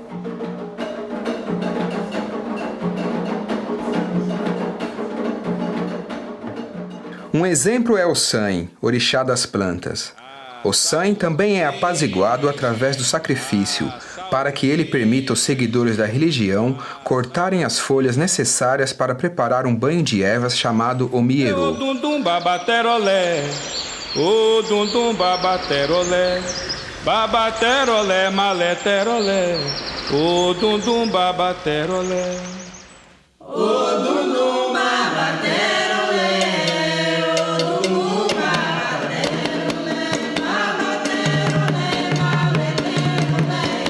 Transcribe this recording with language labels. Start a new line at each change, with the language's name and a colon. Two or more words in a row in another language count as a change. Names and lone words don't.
Portuguese: Um exemplo é o Sanhe, orixá das plantas. O Sanhe também é apaziguado através do sacrifício, para que ele permita aos seguidores da religião cortarem as folhas necessárias para preparar um banho de ervas chamado omieru. O dum babaterolé, babaterolé, maleterolé. O dum babaterolé. O dum babaterolé, o dum babaterolé, babaterolé, maleterolé.